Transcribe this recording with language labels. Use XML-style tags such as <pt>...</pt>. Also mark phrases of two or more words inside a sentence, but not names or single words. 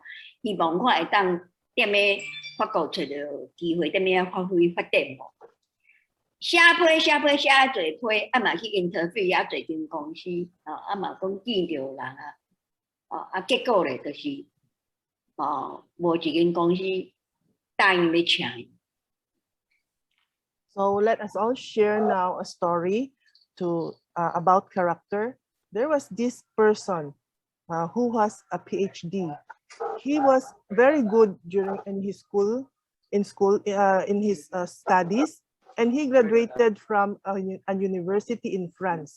<nan>希望看会当踮咧法国找到机会，踮咧发挥发展无？写批写啊侪批，啊嘛去 interview 啊侪间公司，啊嘛讲见着人啊，结果咧就是无一间公司答应要请伊。</nan> <en>So let us all share now a story about character. There was this person who was a PhD. He was very good in his studies, and he graduated from a university in France.</en>